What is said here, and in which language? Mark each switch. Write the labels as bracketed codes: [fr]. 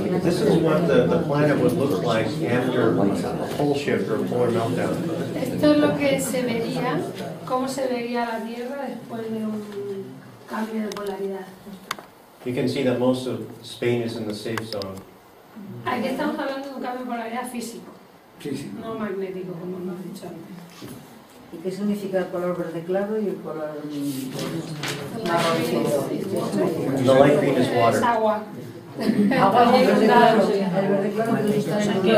[en] This is what the planet would look like after a pole shift or a polar meltdown. [es] Esto es lo que se vería, cómo se vería la Tierra después de un cambio de polaridad. [en] You can see that most of Spain is in the safe zone. [es] Aquí estamos hablando de un cambio de polaridad físico, Sí. no magnético, como hemos dicho antes. ¿Y qué significa el color verde claro y el color marrón? [en] The light green is [es] Es [en] water. [es] agua. Agua y verde claro. El verde claro que está en el